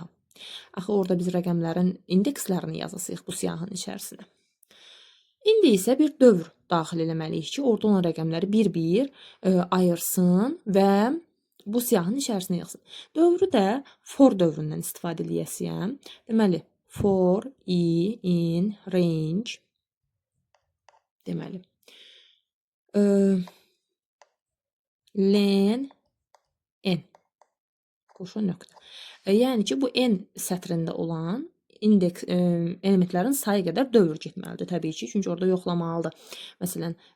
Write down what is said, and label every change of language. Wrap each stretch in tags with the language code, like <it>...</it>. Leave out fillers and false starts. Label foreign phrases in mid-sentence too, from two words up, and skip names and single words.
<az>Axı, orada biz rəqəmlərin indekslərini yazasıyıq bu siyahının içərisinə. İndi isə bir dövr daxil eləməliyik ki, orada olan rəqəmləri bir-bir ayırsın və bu siyahının içərisinə yığsın. Dövrü də for dövründən istifadə edəsiyəm. Deməli,</az> <en>for I in range,</en> <az>deməli, len n, qoşun nöqtə. Yəni ki, bu n sətrində olan elementlərin sayı qədər dövr getməlidir təbii ki, çünki orada yoxlamalıdır.</az>